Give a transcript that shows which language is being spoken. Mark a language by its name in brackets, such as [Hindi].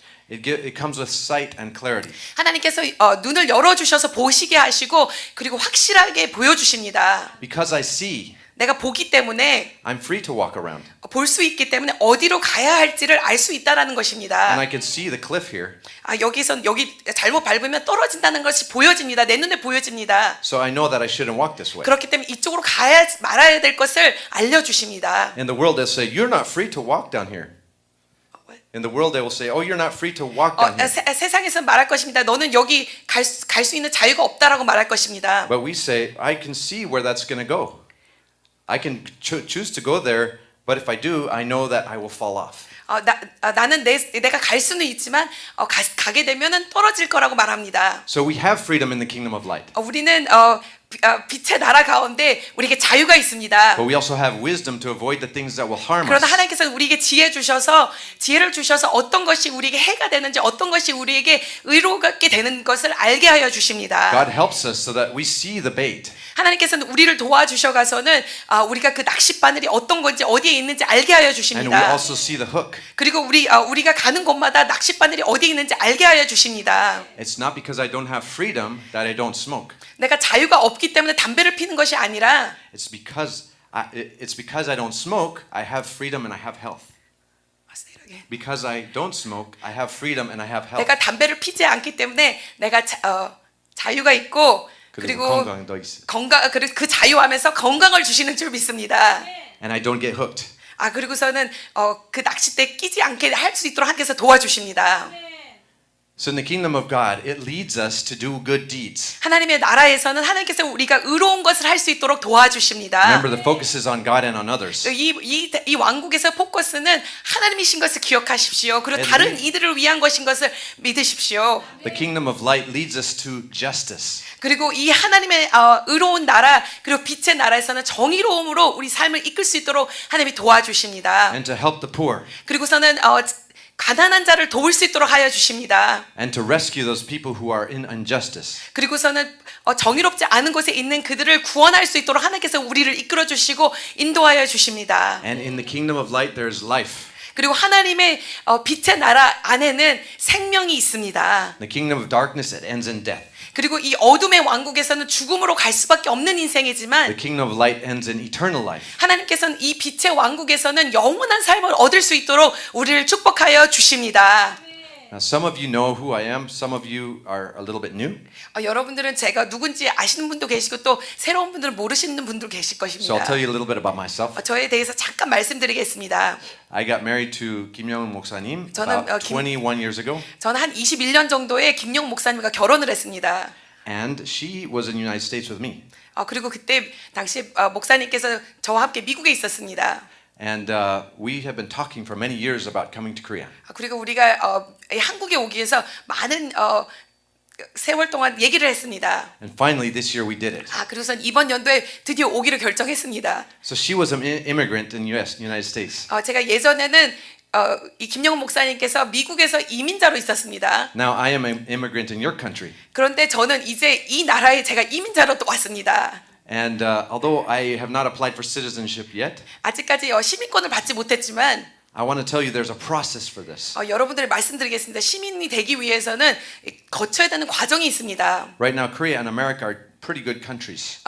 [English] It comes with sight and clarity. [Korean] 하나님께서 눈을 열어주셔서 보시게 하시고 그리고 확실하게 보여주십니다. [English] Because I see, [Korean] 내가 보기 때문에 [English] I'm free to walk around. [Korean] 볼 수 있기 때문에 어디로 가야 할지를 알 수 있다라는 것입니다. [English] And I can see the cliff here. [Korean] 여기 잘못 밟으면 떨어진다는 것이 보여집니다. 내 눈에 보여집니다. [English] So I know that I shouldn't walk this way. [Korean] 그렇기 때문에 이쪽으로 가야 말아야 될 것을 알려주십니다. [English] In the world, they'll say, you're not free to walk down here. In the world, they will say, oh, you're not free to walk down here. [Korean] 세상에서 말할 것입니다. 너는 여기 갈 수 있는 자유가 없다라고 말할 것입니다. [English] But we say, I can see where that's going to go. I can choose to go there, but if I do, I know that I will fall off. [Korean] 나는 내가 갈 수는 있지만 가게 되면은 떨어질 거라고 말합니다. [English] So we have freedom in the kingdom of light. [Korean] 우리는 빛의 나라 가운데 우리에게 자유가 있습니다. [English] But we also have wisdom to avoid the things that will harm [Korean] 그러나 [English] us. [Korean] 하나님께서 우리에게 지혜를 주셔서 어떤 것이 우리에게 해가 되는지 어떤 것이 우리에게 의롭게 되는 것을 알게 하여 주십니다. [English] God helps us so that we see the bait. [Korean] 하나님께서는 우리를 도와주셔가서는 우리가 그 낚싯바늘이 어떤 건지 어디에 있는지 알게 하여 [English] And we [Korean] 주십니다. [English] also see the hook. [Korean] 그리고 우리가 가는 곳마다 낚싯바늘이 어디에 있는지 알게 하여 주십니다. [English] It's not because I don't have freedom that I don't smoke. [Korean] 내가 자유가 없기 때문에 담배를 피는 것이 아니라 [English] It's because I don't smoke, I have freedom and I have health. Because I don't smoke, I have freedom and I have health. [Korean] 내가 담배를 피지 않기 때문에 내가 자유가 있고 그리고 건강도 있어. 그리고 그 자유하면서 건강을 주시는 줄 믿습니다. [English] And I don't get hooked. [Korean] 그리고서는 그 낚싯대에 끼지 않게 할 수 있도록 하나님께서 도와주십니다. [English] So in the kingdom of God, it leads us to do good deeds. [Korean] 하나님의 나라에서는 하나님께서 우리가 의로운 것을 할 수 있도록 도와주십니다. [English] Remember, the focus is on God and on others. [Korean] 이 왕국에서 포커스는 하나님이신 것을 기억하십시오. 그리고 [English] And [Korean] 다른 이들을 위한 것인 것을 믿으십시오. [English] The kingdom of light leads us to justice. [Korean] 그리고 이 하나님의 의로운 나라 그리고 빛의 나라에서는 정의로움으로 우리 삶을 이끌 수 있도록 하나님이 도와주십니다. [English] And to help the poor. [Korean] 그리고서는 가난한 자를 도울 수 있도록 하여 주십니다. [English] And to rescue those people who are in injustice. [Korean] 그리고서는 정의롭지 않은 곳에 있는 그들을 구원할 수 있도록 하나님께서 우리를 이끌어 주시고 인도하여 주십니다. [English] And in the kingdom of light, there is life. [Korean] 그리고 하나님의 빛의 나라 안에는 생명이 있습니다. [English] The kingdom of darkness, it ends in death. [Korean] 그리고 이 어둠의 왕국에서는 죽음으로 갈 수밖에 없는 인생이지만 [English] The kingdom of light ends in eternal life. [Korean] 하나님께서는 이 빛의 왕국에서는 영원한 삶을 얻을 수 있도록 우리를 축복하여 주십니다. [English] Now, some of you know who I am. Some of you are a little bit new. [Korean] 여러분들은 제가 누군지 아시는 분도 계시고 또 새로운 분들은 모르시는 분도 계실 [English] So [Korean] 것입니다. [English] I'll tell you a little bit about myself. [Korean] 저에 대해서 잠깐 말씀드리겠습니다. [English] I got married to Kim Young 목사님 [Korean] 저는, [English] about 21 years ago. [Korean] 저는 한 21년 정도에 김용 목사님과 결혼을 했습니다. [English] And she was in the United States with me. [Korean] 그리고 그때 당시 목사님께서 저와 함께 미국에 있었습니다. [English] And we have been talking for many years about coming to Korea. [Korean] 그리고 우리가 한국에 오기 위해서 많은 세월 동안 얘기를 했습니다. [English] And finally this year we did it. [Korean] 그래서 이번 연도에 드디어 오기를 결정했습니다. [English] So she was an immigrant in United States. [Korean] 제가 예전에는 이 김영훈 목사님께서 미국에서 이민자로 있었습니다. [English] Now I am an immigrant in your country. [Korean] 그런데 저는 이제 이 나라에 제가 이민자로 또 왔습니다. [English] And although I have not applied for citizenship yet, [Korean] 아직까지 시민권을 받지 못했지만 [English] I want to tell you there's a process for this. [Korean] 여러분들이 말씀드리겠습니다. 시민이 되기 위해서는 거쳐야 되는 과정이 있습니다. [English] Right now, Korea and America are pretty good countries.